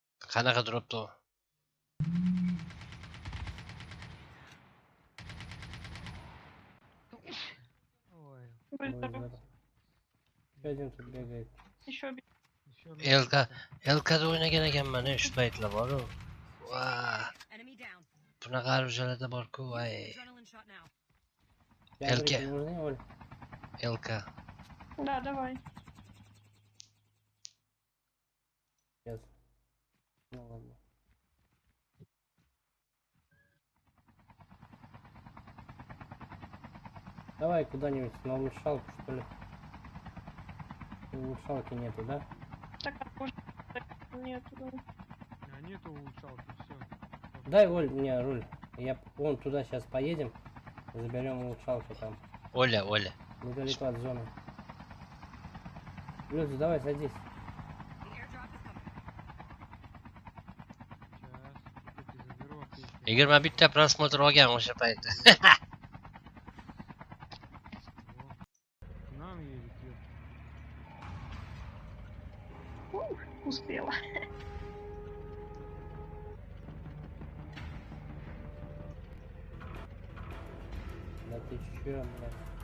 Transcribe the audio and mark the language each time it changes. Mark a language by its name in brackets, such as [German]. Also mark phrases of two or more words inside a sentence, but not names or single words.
[Uzbek] Qanaqa turibdi u? [Russian] Будь здоров. Еще один тут бегает. Еще один. [Uzbek] Elkada o'ynagan ekanman shu paytlar-boru. Va, [English] Enemy down. [Uzbek] bunaqa arushalarda bor-ku, [English] Using ay. adrenaline shot now. [Russian] Ядрики Эльке. нужны, Оль? Elka. Да, давай. Сейчас. Ну ладно. Давай куда-нибудь на улучшалку, что ли. Улучшалки нету, да? Так, может, нет. А нету улучшалки, все. Дай, Оль, мне руль. Я вон туда сейчас поедем. Заберем улучшалку там. Оля. Недалеко от зоны. Люд, давай садись. [English] The airdrop is coming. [Russian] Сейчас, заберу аптечку. [Uzbek] 21 prosmotr olgan o'sha paytda. [Russian] К нам едет, ёпта. Успела. Да ты чё, блядь?